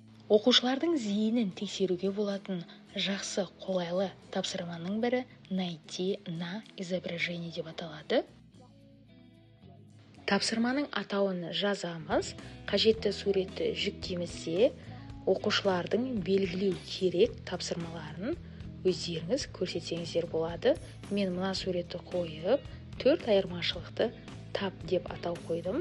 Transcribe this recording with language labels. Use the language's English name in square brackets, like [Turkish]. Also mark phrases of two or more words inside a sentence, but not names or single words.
[Kazakh] Оқушылардың зейінін тексеруге болатын жақсы қолайлы тапсырманың бірі [Russian] найти на изображение [Kazakh] деп аталады. Тапсырманың атауын жазамыз, қажетті суретті жүктемесе, оқушылардың белгілеу керек тапсырмаларын өздеріңіз көрсетсеңіздер болады. Мен мына суретті қойып, 4 айырмашылықты тап деп атау қойдым.